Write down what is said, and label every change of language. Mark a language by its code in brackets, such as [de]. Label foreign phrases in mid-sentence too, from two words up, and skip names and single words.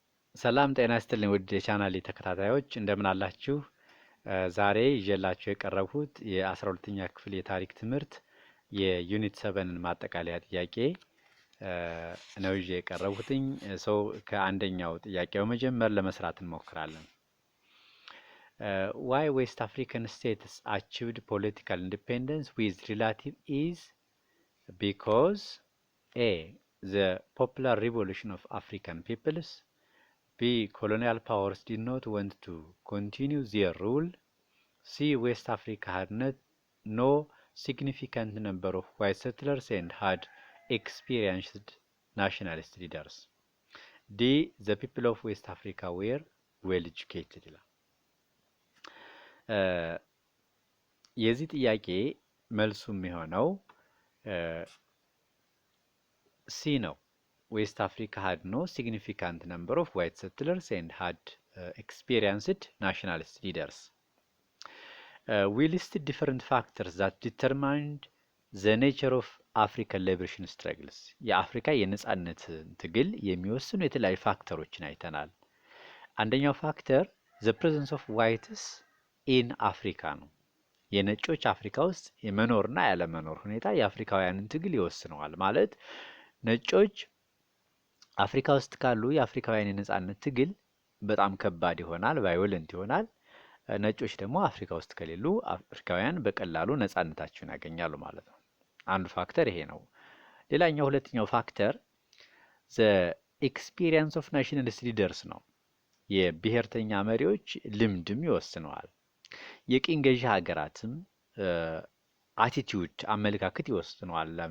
[am] ሰላም ጤና ይስጥልኝ ውድ የቻናሌ ተከታታዮች እንደምን አላችሁ? ዛሬ ይዤላችሁ የቀረብኩት የ12ኛ ክፍል የታሪክ ትምህርት የዩኒት 7ን ማጠቃለያ ጥያቄ ነው ይዤ የቀረብኩትኝ። ሰው ከአንደኛው ጥያቄ በመጀመር ለመስራት እንሞክራለን። [en] Why West African states achieved political independence with relative ease? Because A. The popular revolution of African peoples. B. Colonial powers did not want to continue their rule. C. West Africa had no significant number of white settlers and had experienced nationalist leaders. D. The people of West Africa were well educated. [am] የዚህ ጥያቄ መልሱ የሚሆነው ሲ ነው። [en] West Africa had no significant number of white settlers and had experienced nationalist leaders. We listed different factors that determined the nature of African liberation struggles. [am] የአፍሪካ የነጻነት ትግል የሚወስኑ የተለያዩ ፋክተሮችን አይተናል። አንደኛው ፋክተር [en] the presence of whites in Africa [am] ነው። የነጮች አፍሪካ ውስጥ የመኖርና ያለመኖር ሁኔታ የአፍሪካውያንን ትግል ይወስነዋል። ማለት ነጮች አፍሪካ ውስጥ ካሉ የአፍሪካውያን የነጻነት ትግል በጣም ከባድ ይሆናል፣ ቫዮለንት ይሆናል። ነጮች ደግሞ አፍሪካ ውስጥ ከሌሉ አፍሪካውያን በቀላሉ ነጻነታቸውን ያገኛሉ ማለት ነው። አንዱ ፋክተር ይሄ ነው። ሌላኛው ሁለተኛው ፋክተር [en] the experience of nationalist leaders [am] ነው። የብሔርተኛ መሪዎች ልምድም ይወስነዋል። የቅኝ ገዢ ሀገራትም አቲቲዩድ አመለካከት ይወስነዋል።